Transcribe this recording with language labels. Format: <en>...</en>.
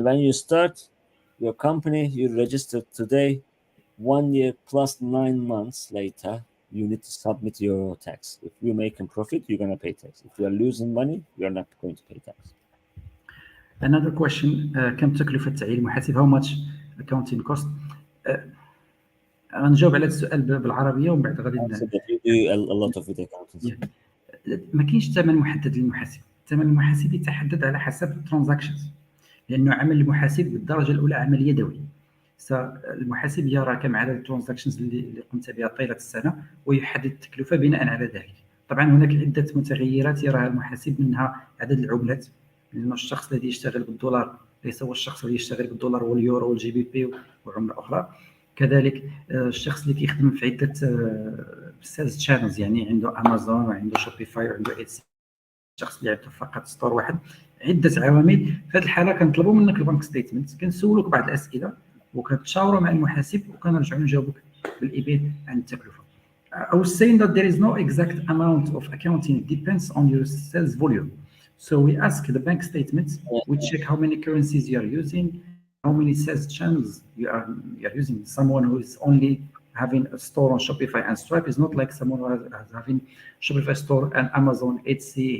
<en>When you start your company, you register today, 1 year plus 9 months later, you need to submit your tax. If you're making profit, you're going to pay tax. If you're losing money, you're not going to pay tax. Another question,</en> <ar>كم تكلفة تعيين المحاسب?</ar> <en>How much accounting cost?</en> <ar>غنجاوب على هذا السؤال بالعربية ومن بعد غادي</ar> <en>You do a lot of video accounting.</en> <ar>ما كاينش ثمن محدد للمحاسب. الثمن المحاسب يتحدد على حسب الترانزاكشنز، لأنه عمل المحاسب بالدرجة الأولى عمل يدوي. المحاسب يرى كم عدد الترانزاكشنز اللي قمت بها طيلة السنة ويحدد التكلفة بناء على ذلك. طبعا هناك عدة متغيرات يراها المحاسب، منها عدد العملات، لأن الشخص الذي يشتغل بالدولار ليس هو الشخص الذي يشتغل بالدولار واليورو والجي بي بي وعملة أخرى. كذلك الشخص اللي كيخدم في عدة سيلز شانلز، يعني عنده امازون وعنده شوبيفاي وعنده ايتسي، الشخص اللي عنده فقط ستور واحد، عده عوامل. في هذه الحاله كنطلبوا منك البنك ستيتمنت، كنسولوك بعض الاسئله وكتشاوروا مع المحاسب وكنرجعوا نجاوبوك بالايميل عن التكلفه.</ar> <en>I was saying that there is no exact amount of accounting, it depends on your sales volume. So we ask the bank statements, we check how many currencies you are using, how many sales channels you are using. Someone who is only having a store on Shopify and Stripe is not like someone who has having Shopify store and Amazon, Etsy.</en>